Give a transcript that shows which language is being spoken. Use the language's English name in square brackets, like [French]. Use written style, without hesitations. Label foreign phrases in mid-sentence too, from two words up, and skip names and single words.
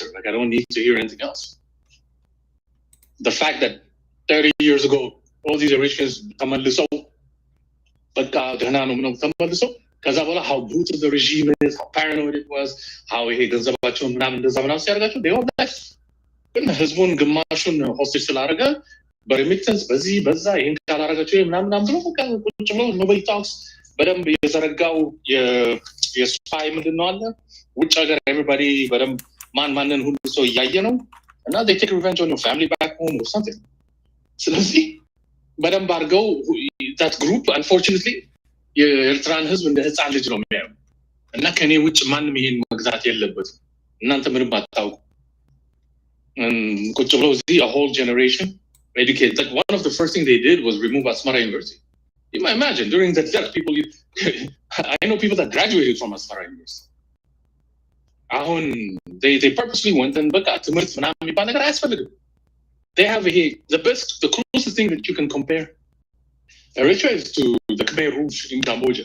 [English] Like I don't need to hear anything else. The fact that 30 years ago, all these Eritreans how brutal the regime is, how paranoid it was, how they all left. [Amharic] ህዝቡን ግማሹን ሆስቴጅ ስላደረገ በሪሚተንስ በዚህ በዛ ይሄን ካላረጋቸው ምናምን ብሎ ቁጭ ብሎ [English] nobody talks [Amharic] በደንብ የዘረጋው የስፓይ ምንድነው አለ ውጭ ሀገር everybody በደንብ ማንን ሁሉ ሰው እያየ ነው እና [English] they take revenge on your family back home or something. [Amharic] ስለዚህ በደንብ አድርገው [English] that group unfortunately [Amharic] የኤርትራን ህዝብ እንደ ህፃን ልጅ ነው የሚያየው እና ከኔ ውጭ ማንም ይሄን መግዛት የለበትም እናንተ ምንም አታውቁ ቁጭ ብለው [English] a whole generation educated. Like one of the first things they did was remove Asmara University. You might imagine during that death, people I know people that graduated from Asmara University. They purposely went and they have the closest thing that you can compare Eritrea is to the Khmer Rouge in Cambodia.